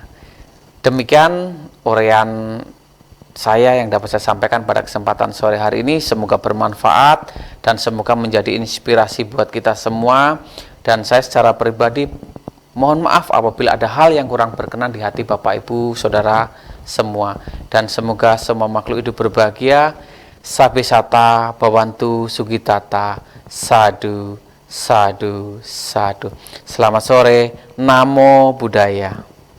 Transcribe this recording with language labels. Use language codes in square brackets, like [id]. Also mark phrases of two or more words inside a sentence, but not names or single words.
[id] Demikian uraian saya yang dapat saya sampaikan pada kesempatan sore hari ini. Semoga bermanfaat dan semoga menjadi inspirasi buat kita semua. Dan saya secara pribadi mohon maaf apabila ada hal yang kurang berkenan di hati Bapak Ibu Saudara semua. Dan semoga semua makhluk hidup berbahagia. [pi] Sabesata Bhavantu Sukitata. Sadu, sadu, sadu. [id] Selamat sore. [pi] Namo Buddhaya.